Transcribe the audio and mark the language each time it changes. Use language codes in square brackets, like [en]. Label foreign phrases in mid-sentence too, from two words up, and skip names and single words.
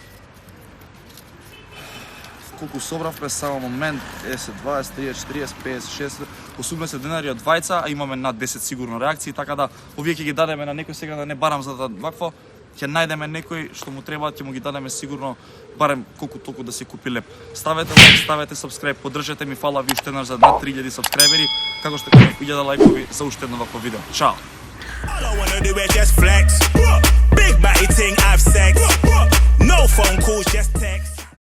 [mk] Колку собравме, само момент, 10, 20, 30, 40, 50, 60, 80 денари од двајца, а имаме над 10 сигурно реакции, така да овие ќе ги дадеме на некој сега да не барам за да вакво, ќе најдеме некој што му треба, ќе му ги дадеме сигурно барем колку толку да си купи леп. Ставете лайк, ставете subscribe, поддржете ми, фала ви уште еднаш за над 3000 сабскрајбери, како што кажав 1000 лајкови за уште едно вакво видео. Чао! [en] All I wanna do is just flex. Big batty ting, have sex. No phone calls, just text.